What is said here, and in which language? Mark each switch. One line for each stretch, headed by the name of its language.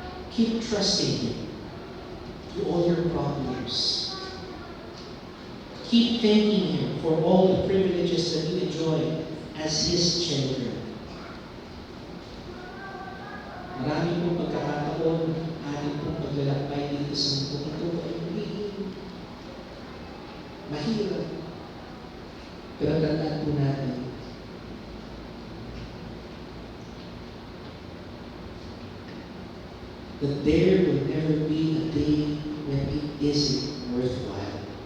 English: Keep trusting Him through all your problems. Keep thanking Him for all the privileges that you enjoy as His children.
Filipino: Marami pong pagkakataon, ating pong paglalakbay dito sa mundo ito ay magiging mahirap. Pero tandaan po natin,
English: that there will never be a day when it isn't worthwhile.